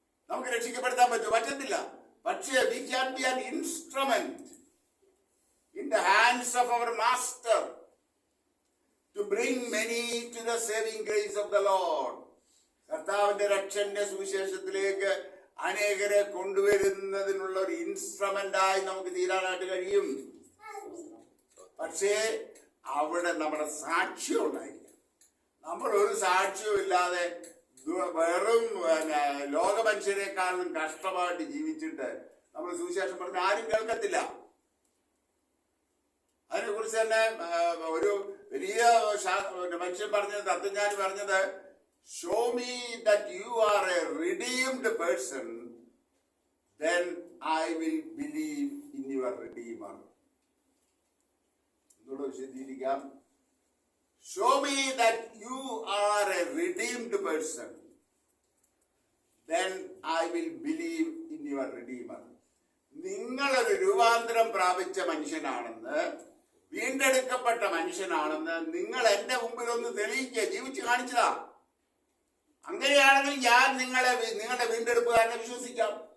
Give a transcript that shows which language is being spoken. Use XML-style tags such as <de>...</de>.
<ml>നമുക്ക് രക്ഷിക്കപ്പെടുത്താൻ പറ്റത്തില്ല.</ml> <en>പക്ഷേ we can be an instrument in the hands of our master to bring many to the saving grace of the Lord.</en> <ml>കർത്താവിന്റെ രക്ഷന്റെ സുവിശേഷത്തിലേക്ക് അനേകരെ കൊണ്ടുവരുന്നതിനുള്ള ഒരു ഇൻസ്ട്രുമെന്റായി നമുക്ക് തീരാനായിട്ട് കഴിയും. പക്ഷേ അവിടെ നമ്മുടെ സാക്ഷ്യം ഉണ്ടായിരിക്കും. നമ്മൾ ഒരു സാക്ഷ്യവും ഇല്ലാതെ വെറും ലോക മനുഷ്യരെക്കാളും കഷ്ടമായിട്ട് ജീവിച്ചിട്ട് നമ്മൾ സുവിശേഷം പറഞ്ഞ ആരും കേൾക്കത്തില്ല. അതിനെ കുറിച്ച് തന്നെ ഒരു വലിയ മനുഷ്യൻ പറഞ്ഞത്, തത്വജ്ഞാനി പറഞ്ഞത്,</ml> <en>show me that you are a redeemed person, then I will believe in your redeemer.</en> <ml>എന്നോട് വിശദീകരിക്കാം.</ml> <en>Show me that you are a redeemed person, then I will believe in your redeemer.</en> <ml>നിങ്ങളൊരു രൂപാന്തരം പ്രാപിച്ച മനുഷ്യനാണെന്ന്, വീണ്ടെടുക്കപ്പെട്ട മനുഷ്യനാണെന്ന് നിങ്ങൾ എന്റെ മുമ്പിൽ ഒന്ന് തെളിയിക്കുക, ജീവിച്ച് കാണിച്ചതാ. അങ്ങനെയാണെങ്കിൽ ഞാൻ നിങ്ങളുടെ വീണ്ടെടുപ്പുകാരനെ വിശ്വസിക്കാം.</ml>